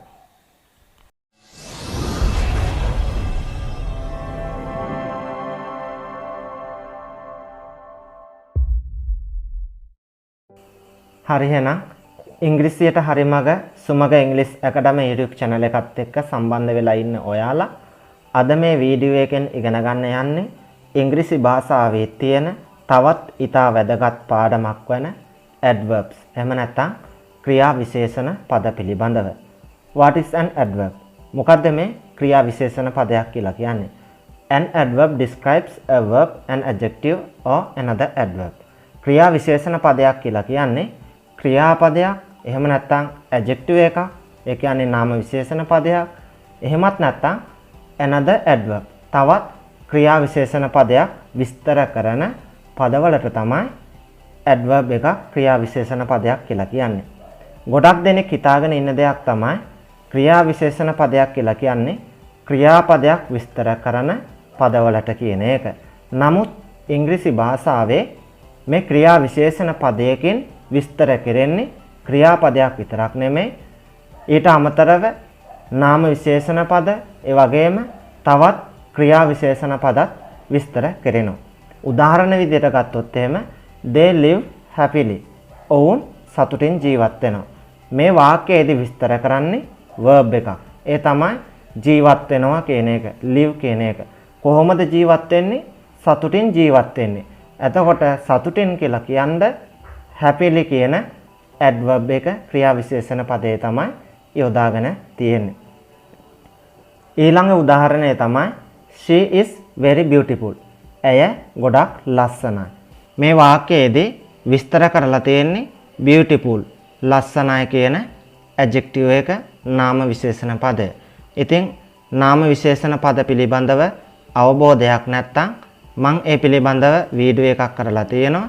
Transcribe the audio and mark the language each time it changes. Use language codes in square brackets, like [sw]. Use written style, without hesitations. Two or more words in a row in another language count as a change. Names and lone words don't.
[si] හරි එහෙනම් ඉංග්‍රීසියට හරි මග සුමග ඉංග්‍රීසි ඇකඩමි YouTube channel එකත් එක්ක සම්බන්ධ වෙලා ඉන්න ඔයාලා අද මේ වීඩියෝ එකෙන් ඉගෙන ගන්න යන්නේ ඉංග්‍රීසි භාෂාවේ තියෙන තවත් ඉතා වැදගත් පාඩමක් වන adverbs. එහෙම නැත්නම් ක්‍රියා විශේෂණ පද පිළිබඳව. [en] What is an adverb? [si] මොකද්ද මේ ක්‍රියා විශේෂණ පදයක් කියලා කියන්නේ? [en] An adverb describes a verb, an adjective or another adverb. [si] ක්‍රියා විශේෂණ පදයක් කියලා කියන්නේ ක්‍රියාපදයක්, එහෙම නැත්නම් adjective එකක්, ඒ කියන්නේ නාම විශේෂණ පදයක්, එහෙමත් නැත්නම් [en] another adverb, [si] තවත් ක්‍රියා විශේෂණ පදයක් විස්තර කරන පදවලට තමයි adverb එක ක්‍රියා විශේෂණ පදයක් කියලා කියන්නේ. ගොඩක් දෙනෙක් හිතාගෙන ඉන්න දෙයක් තමයි ක්‍රියා විශේෂණ පදයක් කියලා කියන්නේ ක්‍රියාපදයක් විස්තර කරන පදවලට කියන එක. නමුත් ඉංග්‍රීසි භාෂාවේ මේ ක්‍රියා විශේෂණ පදයකින් විස්තර කෙරෙන්නේ ක්‍රියාපදයක් විතරක් නෙමෙයි, ඊට අමතරව නාම විශේෂණ පද, ඒ වගේම තවත් ක්‍රියා විශේෂණ පදත් විස්තර කෙරෙනවා. උදාහරණ විදිහට ගත්තොත් එහෙම [en] they live happily. [si] ඔවුන් සතුටින් ජීවත් වෙනවා. මේ වාක්‍යයේදී විස්තර කරන්නේ verb එකක්. ඒ තමයි ජීවත් වෙනවා කියන එක, live කියන එක. කොහොමද ජීවත් වෙන්නේ? සතුටින් ජීවත් වෙන්නේ. එතකොට සතුටින් කියලා කියන්නේ happily කියන adverb එක ක්‍රියා විශේෂණ පදේ තමයි යොදාගෙන තියෙන්නේ. ඊළඟ උදාහරණය තමයි [en] she is very beautiful. [si] ඇය ගොඩක් ලස්සනයි. මේ වාක්‍යයේදී විස්තර කරලා තියෙන්නේ beautiful, ලස්සනයි කියන adjective එක නාම විශේෂණ පදය. ඉතින් නාම විශේෂණ පද පිළිබඳව අවබෝධයක් නැත්නම් මම ඒ පිළිබඳව වීඩියෝ එකක් කරලා තියෙනවා.